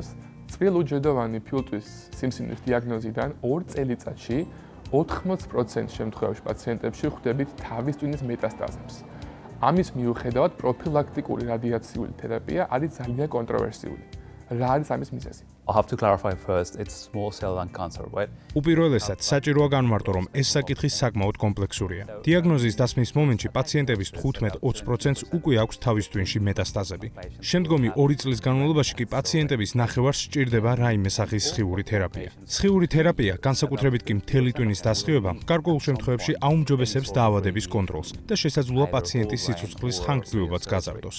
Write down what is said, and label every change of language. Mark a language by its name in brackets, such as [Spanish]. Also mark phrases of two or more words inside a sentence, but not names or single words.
[Georgian] წყვილუჯედოვანი ფილტვის სიმსივნის დიაგნოზიდან 2 წელიწადში 80% შემთხვევებში პაციენტებში ხვდებით თავის ტვინის მეტასტაზებს. ამის მიუხედავად პროფილაქტიკური რადიაციული თერაპია არის ძალიან კონტროვერსიული. რა არის ამის მიზეზი? [English] I'll have to clarify first, it's small cell lung cancer, right? [Georgian] უპირველესად, საჭიროა განმარტო, რომ ეს საკითხი საკმაოდ კომპლექსურია. დიაგნოზის დასმის მომენტში პაციენტების 15-20%-ს უკვე აქვს თავის ტვინში მეტასტაზები. შემდგომი 2 წლის განმავლობაში კი პაციენტების ნახევარს სჭირდება რაიმე სახის სხიური თერაპია. სხიური თერაპია, განსაკუთრებით კი მთელი ტვინის დასხივება, გარკვეულ შემთხვევებში აუმჯობესებს დაავადების კონტროლს და შესაძლოა პაციენტის სიცოცხლის ხანგრძლივობაც გაზარდოს.